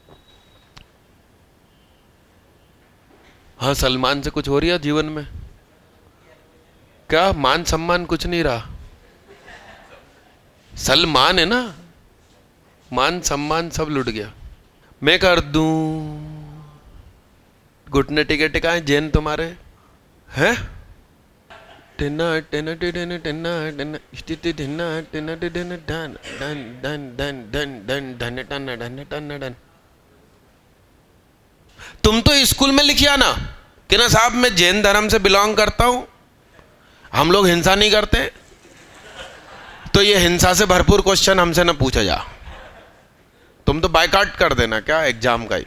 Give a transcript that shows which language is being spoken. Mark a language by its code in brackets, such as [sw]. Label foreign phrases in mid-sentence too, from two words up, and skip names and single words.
[hi] हाँ, सलमान से कुछ हो रही है जीवन में क्या? मान सम्मान कुछ नहीं रहा। सलमान है ना, मान सम्मान सब लुट गया। मैं कर दूं? घुटने टिके टिकाए जैन तुम्हारे हैं? टिना टिना टिना टिना टिना स्थिति टिना टिना टिना डन डन डन डन डन डन डन डन डन डन डन। तुम तो स्कूल में लिखिया ना कि ना साहब मैं जैन धर्म से बिलोंग करता हूं, हम लोग हिंसा नहीं करते। तो ये हिंसा से भरपूर क्वेश्चन हमसे ना पूछा जा। तुम तो बायकाट कर देना क्या एग्जाम का ही।